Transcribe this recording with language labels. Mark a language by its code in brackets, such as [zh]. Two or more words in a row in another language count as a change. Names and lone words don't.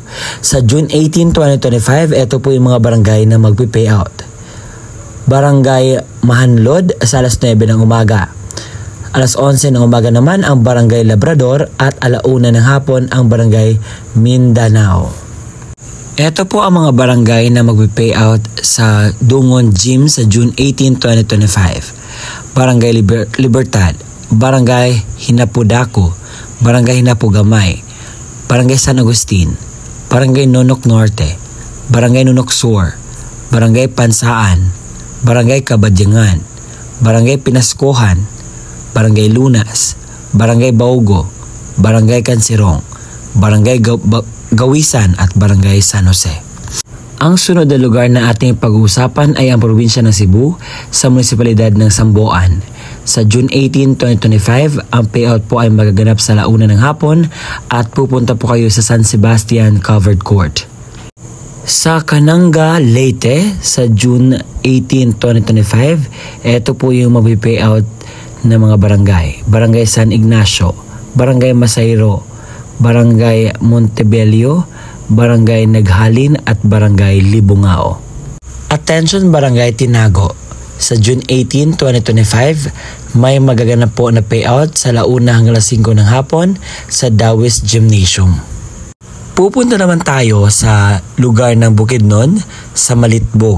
[tl] Sa June 18, 2025, ito po yung mga barangay na magpi-payout. Barangay Mahanlod sa alas 9 ng umaga. Alas 11 ng umaga naman ang Barangay Labrador at alauna ng hapon ang Barangay Mindanao. Ito po ang mga barangay na magpi-payout sa Dungon Gym sa June 18, 2025. Barangay Libertad, Barangay Hinapudako, Barangay Hinapugamay, Barangay San Agustin, Barangay Nonok Norte, Barangay Nonok Sur, Barangay Pansaan, Barangay Kabadyangan, Barangay Pinaskuhan, Barangay Lunas, Barangay Baugo, Barangay Kansirong, Barangay Gawisan at Barangay San Jose. Ang sunod na lugar na ating pag-uusapan ay ang probinsya ng Cebu sa munisipalidad ng Samboan. Sa June 18, 2025, ang payout po ay magaganap sa 1:00 ng hapon at pupunta po kayo sa San Sebastian Covered Court. Sa Cananga, Leyte, sa June 18, 2025, ito po yung mag-payout ng mga barangay. Barangay San Ignacio, Barangay Masayro, Barangay Montebello, Barangay Naghalin at Barangay Libungao. Attention Barangay Tinago. Sa June 18, 2025, may magaganap po na payout sa 1:00 hanggang 5:00 ng hapon sa Dawis Gymnasium. Pupunta naman tayo sa lugar ng Bukidnon sa Malitbog.